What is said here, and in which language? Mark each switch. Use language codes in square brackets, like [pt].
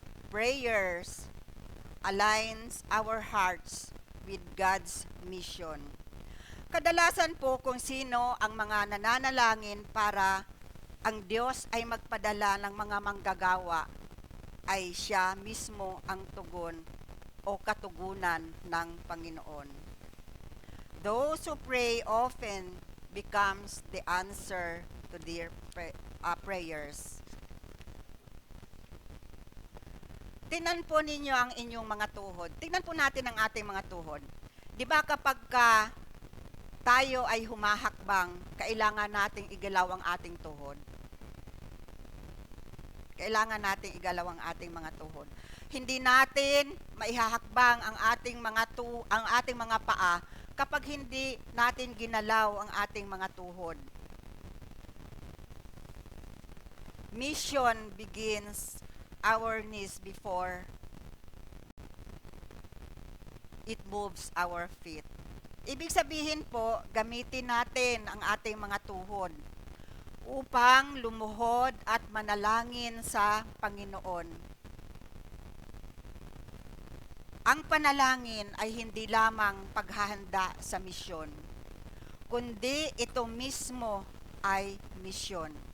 [en] Prayers aligns our hearts with God's mission. [tl] Kadalasan po kung sino ang mga nananalangin para ang Diyos ay magpadala ng mga manggagawa, ay siya mismo ang tugon o katugunan ng Panginoon. [en] Those who pray often becomes the answer to their prayers. [tl] Tingnan po ninyo ang inyong mga tuhod. Tingnan po natin ang ating mga tuhod. Di ba kapag tayo ay humahakbang, kailangan nating igalaw ang ating tuhod? Kailangan nating igalaw ang ating mga tuhod. Hindi natin maihahakbang ang ating mga paa kapag hindi natin ginalaw ang ating mga tuhod. [en] Mission begins our knees before it moves our feet. [tl] Ibig sabihin po, gamitin natin ang ating mga tuhod upang lumuhod at manalangin sa Panginoon. Ang panalangin ay hindi lamang paghahanda sa misyon, kundi ito mismo ay misyon.